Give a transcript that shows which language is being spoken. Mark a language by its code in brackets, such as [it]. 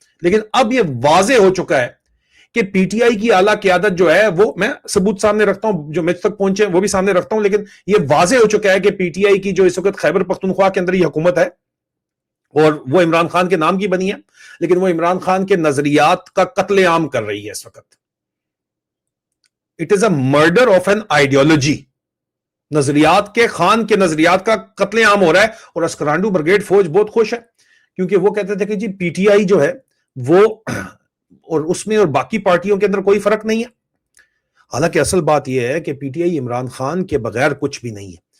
[ur] لیکن اب یہ واضح ہو چکا ہے کہ پی ٹی آئی کی اعلیٰ قیادت جو ہے وہ, میں ثبوت سامنے رکھتا ہوں جو مجھ تک پہنچے وہ بھی سامنے رکھتا ہوں, لیکن یہ واضح ہو چکا ہے کہ پی ٹی آئی کی جو اس وقت خیبر پختونخوا کے اندر یہ حکومت ہے, اور وہ عمران خان کے نام کی بنی ہے, لیکن وہ عمران خان کے نظریات کا قتل عام کر رہی ہے اس وقت. [en] It is a murder of an ideology. [ur] نظریات کے, خان کے نظریات کا قتل عام ہو رہا ہے. اور اسکرانڈو بریگیڈ فوج بہت خوش ہے کیونکہ وہ کہتے تھے کہ جی پی ٹی آئی جو ہے وہ, اور اس میں اور باقی پارٹیوں کے اندر کوئی فرق نہیں ہے. حالانکہ اصل بات یہ ہے کہ P T I Imran Khan کے بغیر کچھ بھی نہیں ہے,